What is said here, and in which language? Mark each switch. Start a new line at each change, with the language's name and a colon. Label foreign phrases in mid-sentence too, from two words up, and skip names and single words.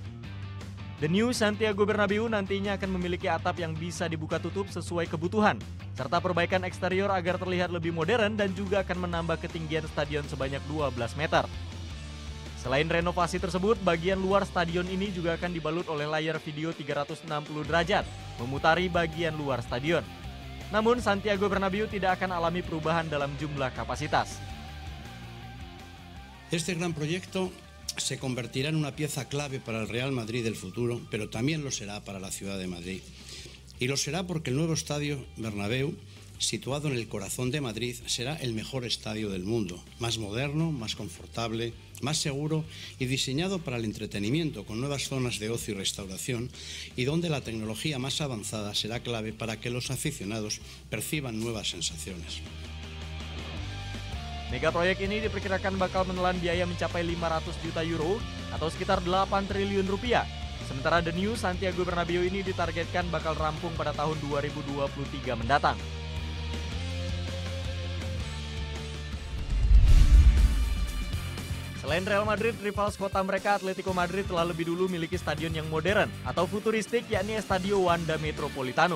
Indonesian: The New Santiago Bernabeu nantinya akan memiliki atap yang bisa dibuka tutup sesuai kebutuhan, serta perbaikan eksterior agar terlihat lebih modern dan juga akan menambah ketinggian stadion sebanyak 12 meter. Selain renovasi tersebut, bagian luar stadion ini juga akan dibalut oleh layar video 360 derajat, memutari bagian luar stadion. Namun Santiago Bernabeu tidak akan alami perubahan dalam jumlah kapasitas.
Spanish: Este gran proyecto se convertirá en una pieza clave para el Real Madrid del futuro, pero también lo será para la ciudad de Madrid. Y lo será porque el nuevo estadio Bernabéu, situado en el corazón de Madrid, será el mejor estadio del mundo, más moderno, más confortable, más seguro y diseñado para el entretenimiento, con nuevas zonas de ocio y restauración, y donde la tecnología más avanzada será clave para que los aficionados perciban nuevas sensaciones.
Indonesian: Mega proyek ini diperkirakan bakal menelan biaya mencapai 500 juta euro atau sekitar 8 triliun rupiah. Sementara The New Santiago Bernabeu ini ditargetkan bakal rampung pada tahun 2023 mendatang. Selain Real Madrid, rival kota mereka Atletico Madrid telah lebih dulu memiliki stadion yang modern atau futuristik, yakni Estadio Wanda Metropolitano.